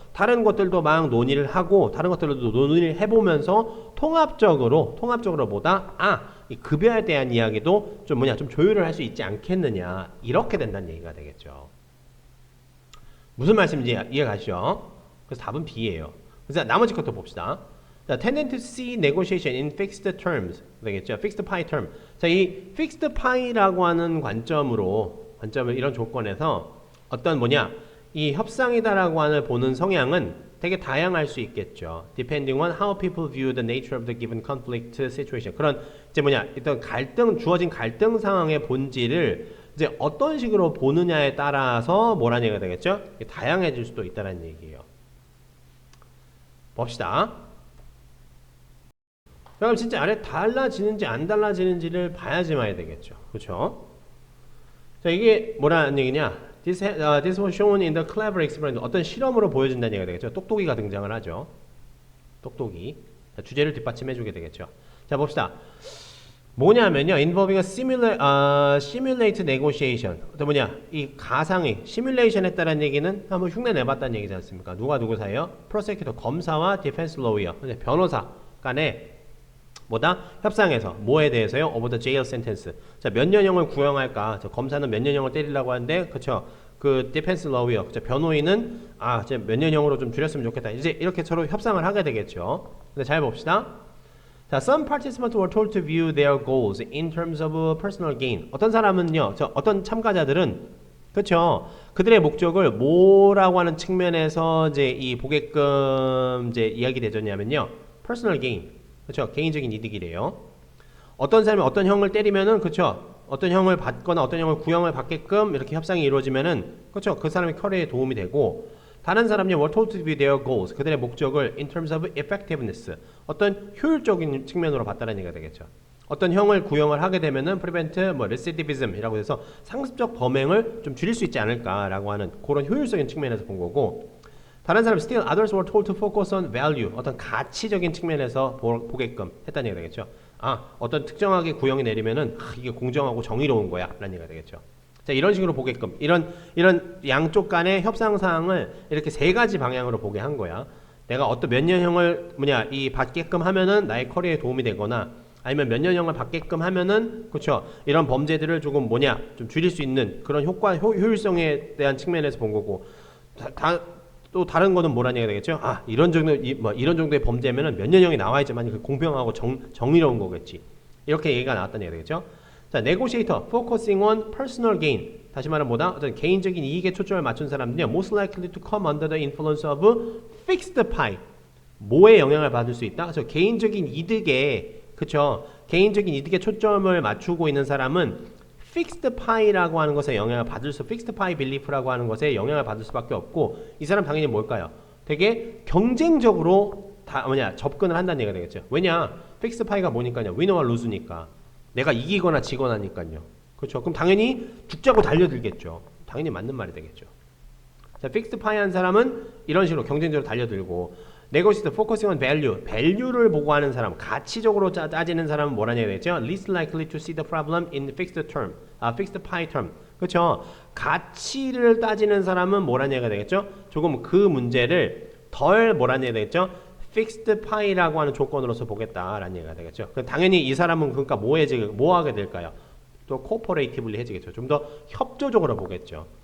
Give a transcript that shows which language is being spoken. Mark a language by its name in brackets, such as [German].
[Korean] 다른 것들도 막 논의를 하고 다른 것들도 논의를 해보면서 통합적으로 보다 이 급여에 대한 이야기도 좀 좀 조율을 할 수 있지 않겠느냐 이렇게 된다는 얘기가 되겠죠. 무슨 말씀인지 이해가시죠? 그래서 답은 B예요. 그래서 나머지 것도 봅시다. [English] 자, tending to see negotiation in fixed terms [Korean] 되겠죠? [English] fixed pie term. [Korean] 자, 이 fixed pie라고 하는 관점을 이런 조건에서 어떤 이 협상이다라고 하는 보는 성향은 되게 다양할 수 있겠죠. [English] Depending on how people view the nature of the given conflict situation. [Korean] 그런 이제 일단 주어진 갈등 상황의 본질을 이제 어떤 식으로 보느냐에 따라서 뭐라는 얘기가 되겠죠? 다양해질 수도 있다는 얘기예요. 봅시다. 그럼 진짜 아래 달라지는지 안 달라지는지를 봐야지만 해야 되겠죠. 그렇죠? 자, 이게 뭐라는 얘기냐? [English] This was shown in the clever experiment. [Korean] 어떤 실험으로 보여진다는 얘기가 되겠죠. 똑똑이가 등장을 하죠. 똑똑이. 자, 주제를 뒷받침해주게 되겠죠. 자, 봅시다. 뭐냐면요. [English] involving a simulate negotiation. [Korean] 또 이 가상의 시뮬레이션 했다는 얘기는 한번 흉내 내봤다는 얘기지 않습니까? 누가 누구 사이요? prosecutor, 검사와 defense lawyer, 변호사 간에 협상에서 뭐에 대해서요? [English] over the jail sentence. [Korean] 자, 몇 년형을 구형할까? 검사는 몇 년형을 때리려고 하는데, 그쵸? 그 defense lawyer, 그쵸? 변호인은 이제 몇 년형으로 좀 줄였으면 좋겠다. 이제 이렇게 서로 협상을 하게 되겠죠. 근데 잘 봅시다. [English] 자, some participants were told to view their goals in terms of personal gain. [Korean] 어떤 사람은요, 어떤 참가자들은 그렇죠. 그들의 목적을 뭐라고 하는 측면에서 이제 이 보게끔 이제 이야기 되졌냐면요, personal gain. 그렇죠. 개인적인 이득이래요. 어떤 사람이 어떤 형을 때리면은 그렇죠. 어떤 형을 받거나 어떤 형을 구형을 받게끔 이렇게 협상이 이루어지면은 그렇죠. 그 사람의 커리어에 도움이 되고 다른 사람이 [English] were told to view their goals. [Korean] 그들의 목적을 [English] in terms of effectiveness. [Korean] 어떤 효율적인 측면으로 봤다는 얘기가 되겠죠. 어떤 형을 구형을 하게 되면은 prevent recidivism이라고 해서 상습적 범행을 좀 줄일 수 있지 않을까라고 하는 그런 효율적인 측면에서 본 거고 다른 사람 [English] still others were told to focus on value [Korean] 어떤 가치적인 측면에서 보게끔 했다는 얘기가 되겠죠. 어떤 특정하게 구형이 내리면은 이게 공정하고 정의로운 거야 라는 얘기가 되겠죠. 자, 이런 식으로 보게끔 이런 양쪽 간의 협상 사항을 이렇게 세 가지 방향으로 보게 한 거야. 내가 어떤 몇 년형을 이 받게끔 하면은 나의 커리어에 도움이 되거나 아니면 몇 년형을 받게끔 하면은 그렇죠. 이런 범죄들을 조금 좀 줄일 수 있는 그런 효율성에 대한 측면에서 본 거고 또 다른 거는 뭐라는 얘기가 되겠죠? 이런 정도의 범죄면은 몇 년형이 나와야지만 그 공평하고 정의로운 거겠지. 이렇게 얘기가 나왔다는 얘기가 되겠죠? [English] 자, negotiator, focusing on personal gain. [Korean] 다시 말하면 어떤 개인적인 이익에 초점을 맞춘 사람들은요, [English] most likely to come under the influence of fixed pie. [Korean] 뭐에 영향을 받을 수 있다? 그래서 개인적인 이득에, 그쵸? 개인적인 이득에 초점을 맞추고 있는 사람은 fixed pie라고 하는 것에 영향을 받을 fixed pie belief라고 하는 것에 영향을 받을 수밖에 없고, 이 사람 당연히 뭘까요? 되게 경쟁적으로 접근을 한다는 얘기가 되겠죠. 왜냐? fixed pie가 뭐니까요? winner와 lose니까. 내가 이기거나 지거나니까요. 그렇죠? 그럼 당연히 죽자고 달려들겠죠. 당연히 맞는 말이 되겠죠. 자, fixed pie 한 사람은 이런 식으로 경쟁적으로 달려들고, [English] negotiate focusing on value, [Korean] value를 보고 하는 사람, 가치적으로 따지는 사람은 뭐라냐 되겠죠? [English] least likely to see the problem in fixed term, fixed pie term. [Korean] 그렇죠? 가치를 따지는 사람은 뭐라냐가 되겠죠? 조금 그 문제를 덜 뭐라냐 되겠죠? fixed pie라고 하는 조건으로서 보겠다라는 얘기가 되겠죠. 당연히 이 사람은 그러니까 뭐 하게 될까요? 또 cooperatively 해지겠죠. 좀 더 협조적으로 보겠죠.